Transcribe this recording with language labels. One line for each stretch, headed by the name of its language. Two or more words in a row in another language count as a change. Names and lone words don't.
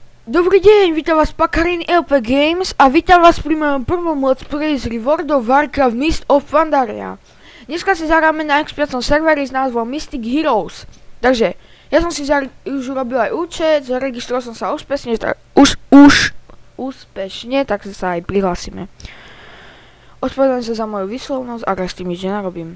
Slovak: Dobrý deň, vítam vás Pakarin LP Games a vítam vás pri mojom prvom
English: let's play
Slovak: z World of Warcraft Mist of Pandaria. Dneska si zahráme na X5 serveri s názvom Mystic Heroes. Takže, ja som si už urobil aj účet, zaregistroval som sa úspešne, tak sa aj prihlásime. Ospravedlňujem sa za moju výslovnosť, ak s tým nič nenarobím.